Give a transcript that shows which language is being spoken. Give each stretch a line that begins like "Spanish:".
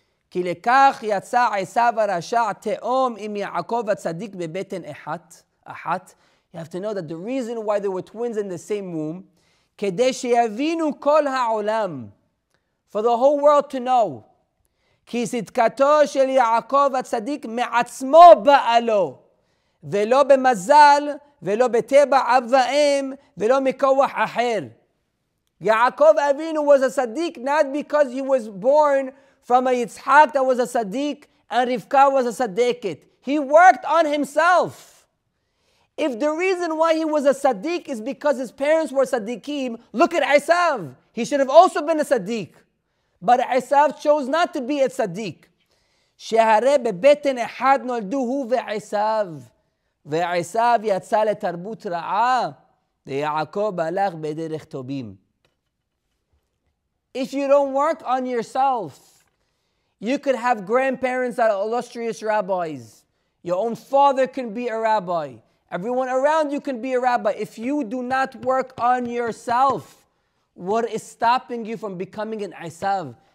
Hebrew: כי לכך יצא עשיו הרשע תאום עם יעקב הצדיק בבטן אחת.
English: You have to know that the reason why there were twins in the same womb,
Hebrew: כדי שיבינו כל העולם,
English: for the whole world to know,
Hebrew: כי צדקתו של יעקב הצדיק מעצמו באה לו, ולא במזל, ולא בטבע אב ואם, ולא מכוח אחר.
English: Yaakov Avinu was a Sadiq not because he was born from a Yitzhak that was a Sadiq and Rivka was a Sadiqit. He worked on himself. If the reason why he was a Sadiq is because his parents were Sadiqim, look at Esav. He should have also been a Sadiq. But Esav chose not to be a Sadiq.
Hebrew: שהרי בבטן אחד נולדו הוא ועשיו, ועשיו יצא לתרבות רעה, ויעקב הלך בדרך טובים.
English: If you don't work on yourself, you could have grandparents that are illustrious rabbis. Your own father can be a rabbi. Everyone around you can be a rabbi. If you do not work on yourself, what is stopping you from becoming an Esav?